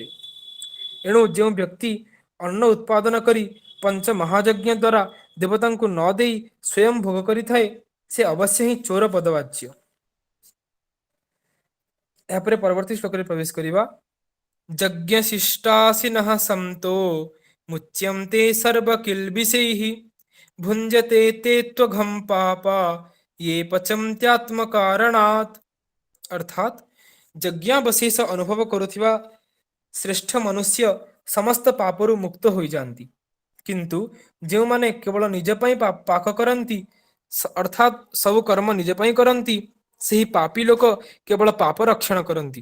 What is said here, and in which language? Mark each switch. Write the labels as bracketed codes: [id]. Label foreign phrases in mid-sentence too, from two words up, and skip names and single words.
[or] ଏଣୁ ଯେଉଁ ବ୍ୟକ୍ତି ଅନ୍ନ ଉତ୍ପାଦନ କରି ପଞ୍ଚମହାଯଜ୍ଞ ଦ୍ୱାରା ଦେବତାଙ୍କୁ ନ ଦେଇ ସ୍ୱୟଂ ଭୋଗ କରିଥାଏ, ସେ ଅବଶ୍ୟ ହିଁ ଚୋର ପଦବାଚ୍ୟ। ଏହାପରେ ପରବର୍ତ୍ତୀ ଶ୍ଲୋକରେ ପ୍ରବେଶ କରିବା। [sa] ଯଜ୍ଞଶିଷ୍ଟାସିନଃ ସନ୍तो ମୁଚ୍ୟନ୍ତେ ସର୍ବକିଲ୍ବିଷୈଃ ଭୁଞ୍ଜତେ ते त्वघं पापा ये पचन्त्यात्मकारणात्। [or] ଅର୍ଥାତ୍ ଯଜ୍ଞାବଶେଷ ଅନୁଭବ କରୁଥିବା ଶ୍ରେଷ୍ଠ ମନୁଷ୍ୟ ସମସ୍ତ ପାପରୁ ମୁକ୍ତ ହୋଇଯାଆନ୍ତି। କିନ୍ତୁ ଯେଉଁମାନେ କେବଳ ନିଜ ପାଇଁ ପାକ କରନ୍ତି, ଅର୍ଥାତ୍ ସବୁ କର୍ମ ନିଜ ପାଇଁ କରନ୍ତି, ସେହି ପାପୀ ଲୋକ କେବଳ ପାପ ରକ୍ଷଣ କରନ୍ତି।